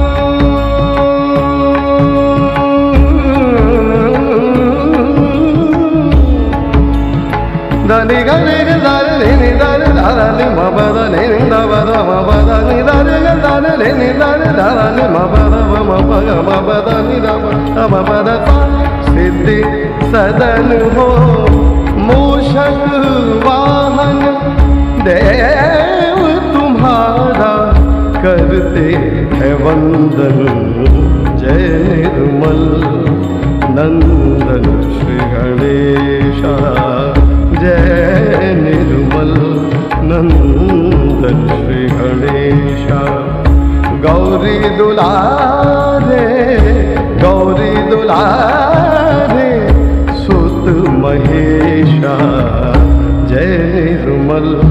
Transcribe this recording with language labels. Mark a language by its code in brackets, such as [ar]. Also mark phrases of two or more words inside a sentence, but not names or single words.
[hi] दनि गनि दानि नि दानि दानि मबद नि दबद मबद नि दानि दानि नि दानि दानि मबद मबद नि दबद सिद्धि सदन हो मूषक वाहन देव तुम्हारा करते हैं वंदन जय निर्मल नंदन श्री गणेशा जय निर्मल नंदन श्री गणेशा गौरी दुलारे सुत महेशा जय निर्मल